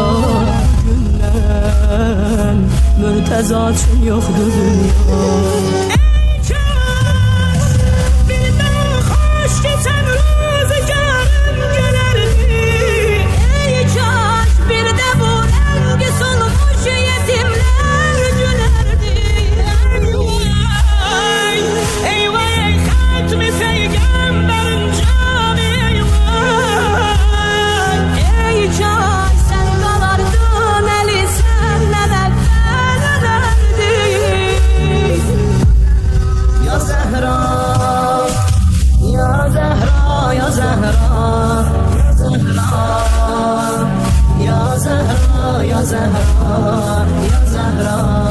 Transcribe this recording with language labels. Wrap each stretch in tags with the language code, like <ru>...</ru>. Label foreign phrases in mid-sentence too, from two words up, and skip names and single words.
<az>Bugündən mürtəza üçün yoxdur dünya. Ey kaş bir də xoş keçən rüzgarım gələrdi. Ey kaş bir də bu rəngi solmuş yetimlər gülərdi.</az> <tr>Eyvah hatmi peygamberin canı eyvah. Ey can sen kalardın eli senden evvel ölerdi.</tr> <ar>Ya Zehra, ya Zehra, ya Zehra, ya Zehra, ya Zehra, ya Zehra, ya Zehra.</ar>